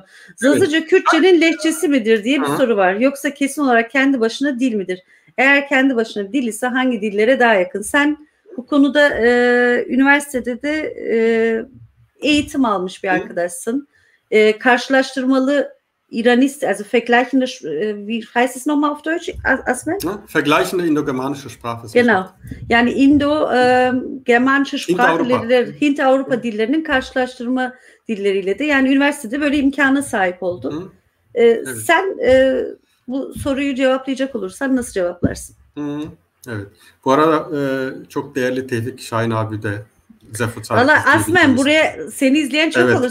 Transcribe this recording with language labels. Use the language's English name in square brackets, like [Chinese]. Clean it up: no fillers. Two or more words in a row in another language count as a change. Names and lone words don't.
[Turkish] Zazaca Kürtçenin lehçesi midir diye bir soru var. Yoksa kesin olarak kendi başına dil midir? Eğer kendi başına dil ise hangi dillere daha yakın? Sen bu konuda üniversitede de eğitim almış bir arkadaşsın. Karşılaştırmalı İranist, [German] also vergleichende, wie heißt es nochmal auf Deutsch, Asme? Vergleichende indogermanische Sprache. [Turkish] Genau. Yani [German] İndo-Germanische Sprache, [Turkish] Hint-Avrupa dillerinin karşılaştırma dilleriyle de, yani üniversitede böyle imkana sahip oldun. Evet. Sen bu soruyu cevaplayacak olursan nasıl cevaplarsın? Evet. Bu arada çok değerli Tevfik Şahin abi de Valla Asmen, buraya seni izleyen çok olur.